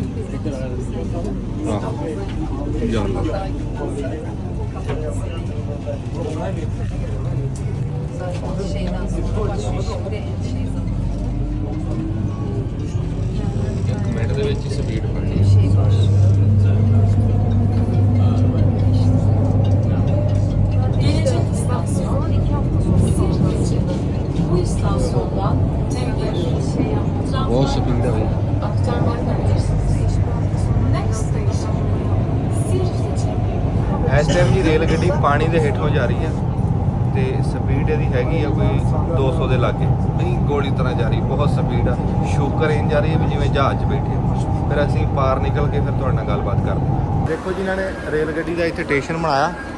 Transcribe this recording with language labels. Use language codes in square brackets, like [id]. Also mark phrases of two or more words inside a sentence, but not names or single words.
[pa] ਆਹ ਇੱਕ ਮਿੰਟ ਦੇ ਵਿੱਚ ਹੀ ਸਪੀਡ ਫੜਨੀ। [tr] Gelecek istasyon 2 hafta sonra açıldı. Bu istasyondan hem bir [pa] ਬਹੁਤ ਸਪੀਡ ਹੈ [tr] aktarma yapabilirsiniz. [en] Next station, [tr] Siirt seçeneği. [pa] ਇਸ ਟਾਈਮ ਜੀ ਰੇਲ ਗੱਡੀ ਪਾਣੀ ਦੇ ਹੇਠੋਂ ਜਾ ਰਹੀ ਹੈ ਤੇ ਸਪੀਡ ਇਹਦੀ ਹੈਗੀ ਆ ਕੋਈ 200 ਦੇ ਲਾਗੇ, ਨਹੀਂ ਗੋਲੀ ਤਰ੍ਹਾਂ ਜਾ ਰਹੀ, ਬਹੁਤ ਸਪੀਡ ਆ। ਸ਼ੂਗਰ ਇੰਜ ਜਾ ਰਹੀ ਹੈ ਵੀ ਜਿਵੇਂ ਜਹਾਜ਼ 'ਚ ਬੈਠੇ। ਫਿਰ ਅਸੀਂ ਪਾਰ ਨਿਕਲ ਕੇ ਫਿਰ ਤੁਹਾਡੇ ਨਾਲ ਗੱਲਬਾਤ ਕਰਦੇ ਹਾਂ। ਦੇਖੋ ਜੀ ਇਹਨਾਂ ਨੇ ਰੇਲ ਗੱਡੀ ਦਾ ਇੱਥੇ ਸਟੇਸ਼ਨ ਬਣਾਇਆ।